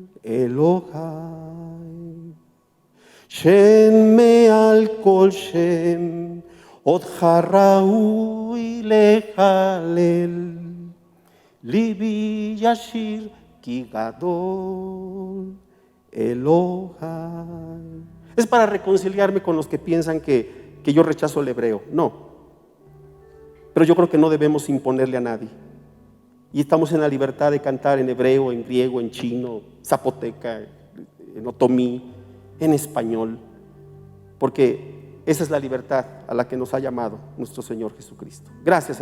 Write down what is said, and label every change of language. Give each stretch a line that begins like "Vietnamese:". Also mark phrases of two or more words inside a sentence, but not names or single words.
Hebrew: אלוהי שם מעל כל שם הודך ראוי להלל ליבי ישיר כי גדול אלוהי.
Spanish: Es para reconciliarme con los que piensan que yo rechazo el hebreo. No, pero yo creo que no debemos imponerle a nadie. Y estamos en la libertad de cantar en hebreo, en griego, en chino, zapoteca, en otomí, en español, porque esa es la libertad a la que nos ha llamado nuestro Señor Jesucristo.